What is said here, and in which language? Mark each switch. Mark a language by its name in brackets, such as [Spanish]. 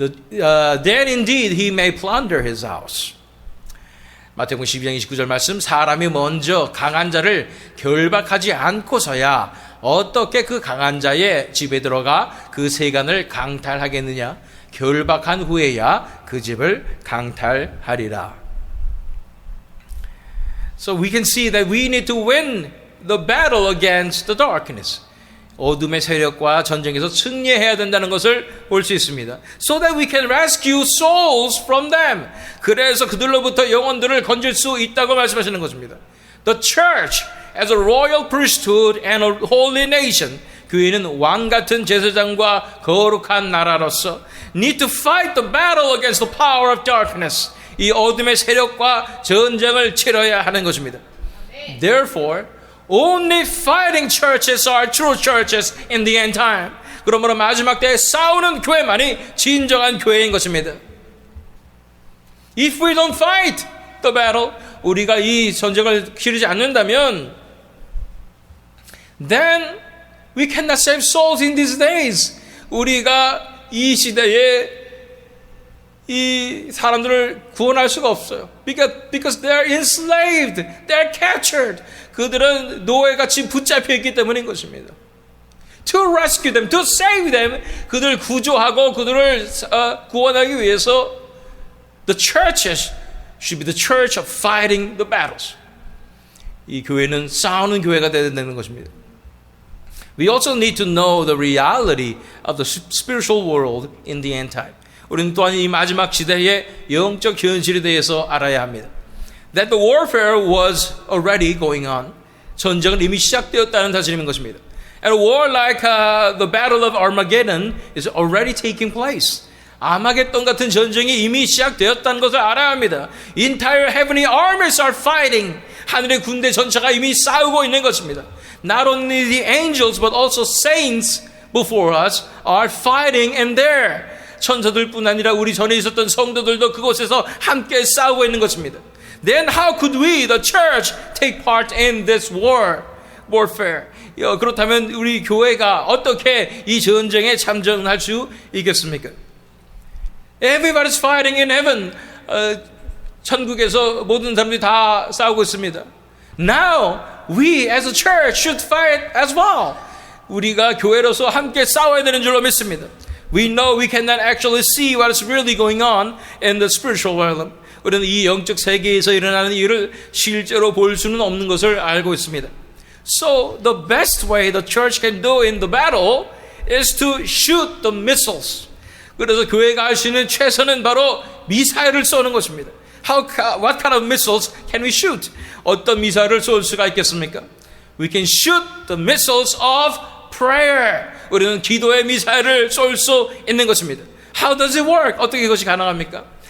[English] Then indeed he may plunder his house. [Korean] 마태복음 12장 29절 말씀, 사람이 먼저 강한 자를 결박하지 않고서야 어떻게 그 강한 자의 집에 들어가 그 세간을 강탈하겠느냐? 결박한 후에야 그 집을 강탈하리라. [English] So we can see that we need to win the battle against the darkness. [Korean] 어둠의 세력과 전쟁에서 승리해야 된다는 것을 볼 수 있습니다. [English] So that we can rescue souls from them. [Korean] 그래서 그들로부터 영혼들을 건질 수 있다고 말씀하시는 것입니다. [English] The church as a royal priesthood and a holy nation. [Korean] 교회는 왕 같은 제사장과 거룩한 나라로서 [English] need to fight the battle against the power of darkness. [Korean] 이 어둠의 세력과 전쟁을 치러야 하는 것입니다. [English] Therefore, only fighting churches are true churches in the end time. [Korean] 그러므로 마지막 때에 싸우는 교회만이 진정한 교회인 것입니다. [English] If we don't fight the battle, [Korean] 우리가 이 전쟁을 치르지 않는다면, [English] then we cannot save souls in these days. [Korean] 우리가 이 시대에 이 사람들을 구원할 수가 없어요. [English] Because they are enslaved, they are captured. [Korean] 그들은 노예같이 붙잡혀 있기 때문인 것입니다. [English] To rescue them, to save them, [Korean] 그들을 구조하고 그들을 구원하기 위해서 [English] the churches should be the church of fighting the battles. [Korean] 이 교회는 싸우는 교회가 되어야 되는 것입니다. [English] We also need to know the reality of the spiritual world in the end time. [Korean] 우리는 또한 이 마지막 시대의 영적 현실에 대해서 알아야 합니다. [English] That the warfare was already going on. [Korean] 전쟁은 이미 시작되었다는 사실인 것입니다. [English] And a war like the Battle of Armageddon is already taking place. [Korean] 아마겟돈 같은 전쟁이 이미 시작되었다는 것을 알아야 합니다. [English] Entire heavenly armies are fighting. [Korean] 하늘의 군대 전체가 이미 싸우고 있는 것입니다. [English] Not only the angels but also saints before us are fighting in there. [Korean] 천사들뿐 아니라 우리 전에 있었던 성도들도 그곳에서 함께 싸우고 있는 것입니다. [English] Then how could we, the church, take part in this warfare? [Korean] 그렇다면 우리 교회가 어떻게 이 전쟁에 참전할 수 있겠습니까? [English] Everybody's fighting in heaven. [Korean] 천국에서 모든 사람들이 다 싸우고 있습니다. [English] Now we as a church should fight as well. [Korean] 우리가 교회로서 함께 싸워야 되는 줄로 믿습니다. [English] We know we cannot actually see what is really going on in the spiritual realm. [Korean] 우리는 이 영적 세계에서 일어나는 일을 실제로 볼 수는 없는 것을 알고 있습니다. [English] So the best way the church can do in the battle is to shoot the missiles. [Korean] 그래서 교회가 할 수 있는 최선은 바로 미사일을 쏘는 것입니다. [English] What kind of missiles can we shoot? [Korean] 어떤 미사일을 쏠 수가 있겠습니까? [English] We can shoot the missiles of prayer. [Korean] 우리는 기도의 미사일을 쏠 수 있는 것입니다. [English] How does it work? [Korean] 어떻게 이것이 가능합니까?